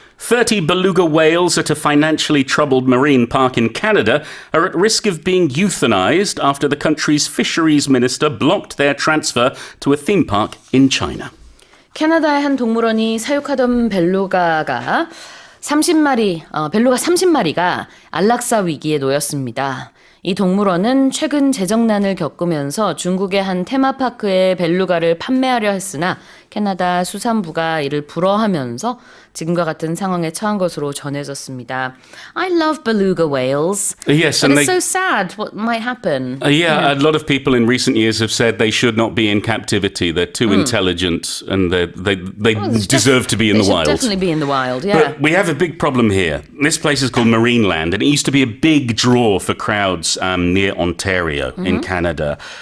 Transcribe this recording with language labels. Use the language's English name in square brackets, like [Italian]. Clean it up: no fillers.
[English] 30 beluga whales at a financially troubled marine park in Canada are at risk of being euthanized after the country's fisheries minister blocked their transfer to a theme park in China. [Korean] 캐나다의 한 동물원이 사육하던 벨루가가 30마리, 벨루가 30마리가 안락사 위기에 놓였습니다. 이 동물원은 최근 재정난을 겪으면서 중국의 한 테마파크에 벨루가를 판매하려 했으나 캐나다 수산부가 이를 불허하면서 지금과 같은 상황에 처한 것으로 전해졌습니다. [English] I love beluga whales. Yes, but and it's so sad what might happen. A lot of people in recent years have said they should not be in captivity. They're too intelligent and they deserve to be in the wild. They should definitely be in the wild, yeah. But we have a big problem here. This place is called Marineland, and it used to be a big draw for crowds near Ontario in Canada.